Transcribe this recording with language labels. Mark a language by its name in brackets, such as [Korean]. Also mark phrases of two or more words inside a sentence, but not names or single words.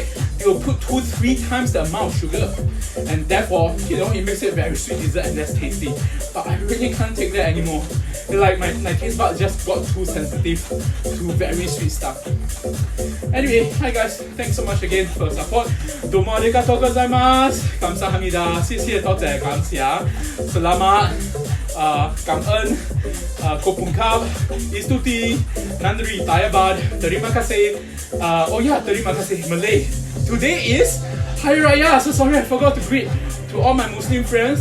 [English] You will put 2-3 times the amount of sugar, and therefore, you know, it makes it very sweet dessert and less tasty. But I really can't take that anymore. Like my taste buds just got too sensitive to very sweet stuff. Anyway, hi guys, thanks so much again for your support. [Japanese] どうもありがとうございます. [Korean] Kamsahamnida. [Chinese] 谢谢多谢感谢 Selamat 感恩 Kopungkap Istuti Nandri Tayabad [Malay] Terima kasih. [English] Oh yeah, [Malay] terima kasih [English] Malay. Today is Hari Raya. So sorry, I forgot to greet to all my Muslim friends.